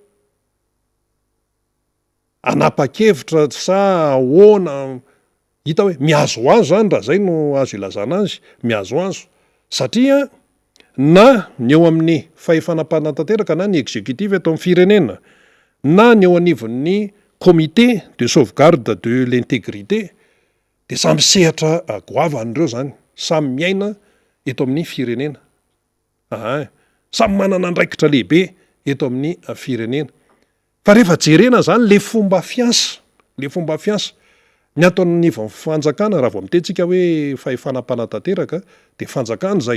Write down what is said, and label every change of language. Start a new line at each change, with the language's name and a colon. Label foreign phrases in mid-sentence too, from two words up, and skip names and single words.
Malagasy: anapa-kevitra sa ahoana, hita hoe miazoazo zany raha zay no azo ilazana azy, miazoazo satria na ny eo amin'ny fahefanam-panatanteraka na ny exécutif eto amin'ny firenena na ny eo anivon'ny
French: comité de sauvegarde de l'intégrité
Malagasy: de samy sehatra goavan'ireo zany, samy miaina eto amin'ny firenena. Samy manana andraikitra lehibe eto amin'ny firenena. Fa rehefa jerena zany le fomba fiasa ny ataon'ny fanjakana raha vao mitentsika hoe fahefanam-panatanteraka de fanjakana zay.